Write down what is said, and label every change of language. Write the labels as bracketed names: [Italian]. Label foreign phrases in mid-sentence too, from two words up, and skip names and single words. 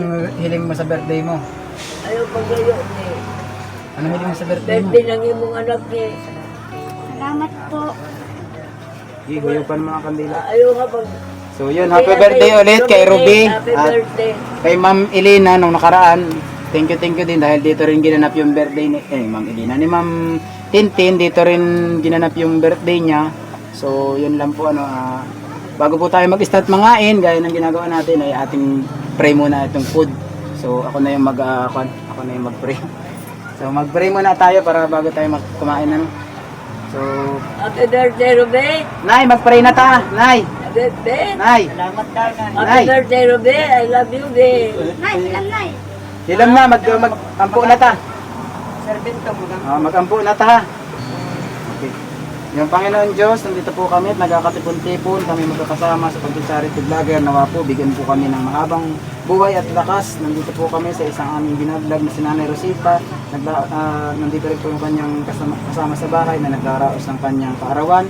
[Filipino] Anong hiling mo sa birthday mo? [Cebuano] ayaw pag-gayo, Day. [Filipino] Anong hiling mo sa birthday mo? [Cebuano] Birthday ng imong anak, Day. [Filipino] Salamat po. [Cebuano] Higayo pa ng mga kandila. Ayaw nga pag... [Filipino] So yun, [English] happy birthday [Filipino] ulit kay Ruby. [English] Happy [Filipino] At [English] birthday. [Filipino] kay Ma'am Elena nung nakaraan. Thank you din dahil dito rin ginanap yung birthday ni Ma'am Elena. Ni Ma'am Tintin, dito rin ginanap yung birthday niya. So yun lang po bago po tayo mag-start mangain, gaya ng ginagawa natin ay ating pray muna itong food. So ako na yung mag-pray. So mag-pray muna tayo para bago tayo kumain So, [English] Happy birthday, Ruby. [Cebuano] Nay, mag-pray na ta. Nay, [English] Happy birthday. [Cebuano] Nay. [English] Happy [Cebuano] Nay. [English] birthday, Ruby. I love you, Ruby. [Filipino] Nay, ilan nay? [Cebuano] Hilam na, mag-ampo na ta. Mag-ampo na ta ha. [English] Okay. [Filipino] Yung Panginoon Diyos, nandito po kami at nagkakatipon-tipon. Kami magkakasama sa pag- [English] charity vlogger. [Filipino] Nawa po, bigyan po kami ng mahabang buhay at lakas. Nandito po kami sa isang aming binablog na si Nanay Rosita. Nandito rin po yung kanyang kasama sa bahay na naglaraos ng kanyang kaarawan.